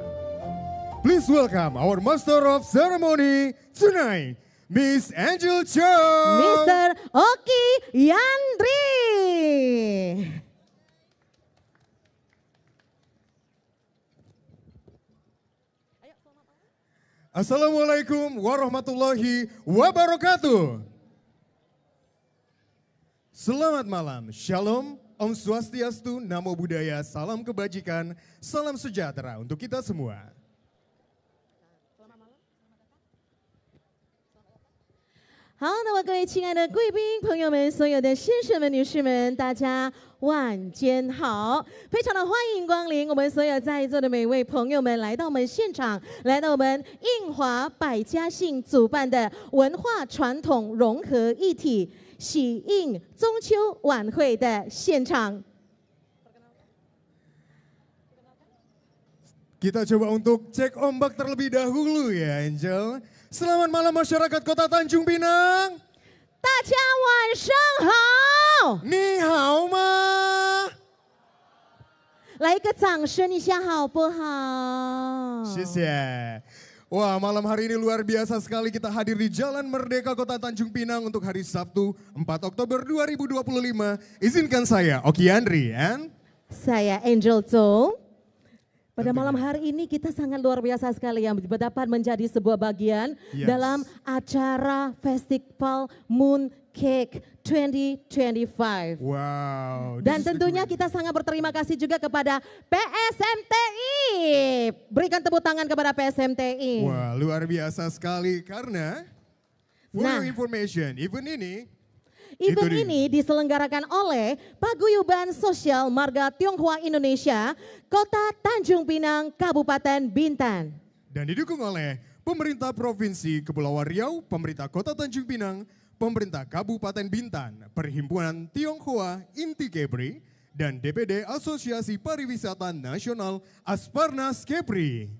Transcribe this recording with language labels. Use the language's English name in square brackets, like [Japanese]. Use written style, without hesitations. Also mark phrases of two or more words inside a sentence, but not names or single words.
[English] Please welcome our Master of Ceremony tonight, Miss Angel Cho, Mr. Oki Yandri. [Arabic] السلام عليكم ورحمة الله وبركاته. [Indonesian] Selamat malam, Shalom, Om Swastiastu, Namo Buddhaya, salam kebajikan, salam sejahtera untuk kita semua. [Chinese] 好，那么各位亲爱的贵宾朋友们，所有的先生们、女士们，大家晚间好！非常的欢迎光临我们所有在座的每位朋友们来到我们现场，来到我们印华百家姓主办的文化传统融合一体喜印中秋晚会的现场。 [Indonesian] Kita coba untuk cek ombak terlebih dahulu ya, Angel. Selamat malam masyarakat Kota Tanjung Pinang. [Chinese] 大家晚上好。你好吗？来一个掌声一下好不好？ [Indonesian] 谢谢。Wah, malam hari ini luar biasa sekali kita hadir di Jalan Merdeka Kota Tanjung Pinang untuk hari Sabtu 4 Oktober 2025. Izinkan saya, Oki Yandri, and saya Angel Cho. Pada malam hari ini kita sangat luar biasa sekali yang dapat menjadi sebuah bagian dalam acara Festival Moon Cake 2025. Wow. Dan tentunya kita sangat berterima kasih juga kepada PSMTI. Berikan tepuk tangan kepada PSMTI. Wah, luar biasa sekali karena [English] for your information, [Indonesian] event ini diselenggarakan oleh Paguyuban Sosial Marga Tionghoa Indonesia, Kota Tanjung Pinang, Kabupaten Bintan. Dan didukung oleh Pemerintah Provinsi Kepulauan Riau, Pemerintah Kota Tanjung Pinang, Pemerintah Kabupaten Bintan, Perhimpunan Tionghoa Inti Kepri, dan DPD Asosiasi Pariwisata Nasional Asparnas Kepri.